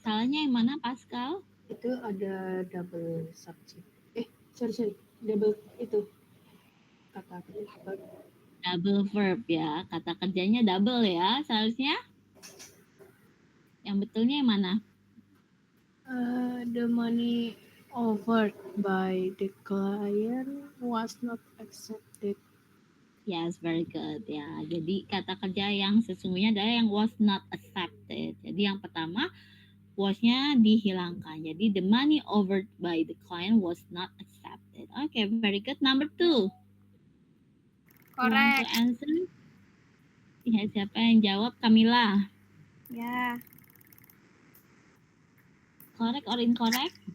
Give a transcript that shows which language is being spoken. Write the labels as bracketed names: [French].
[Indonesian] Salahnya yang mana, Pascal? Itu ada [English] double subject. Sorry. [Indonesian] Double itu kata verb. Double verb ya. Kata kerjanya double ya. Seharusnya yang betulnya yang mana? [English] The money offered by the client was not accepted. Yes, very good ya. [Indonesian] Jadi kata kerja yang sesungguhnya adalah yang [English] was not accepted. [Indonesian] Jadi yang pertama was-nya dihilangkan. Jadi [English] the money offered by the client was not accepted. Okay, very good. Number 2. Want to Correct. [Indonesian] answer? Ya, siapa yang jawab? Camilla. Ya, [English] Correct or incorrect?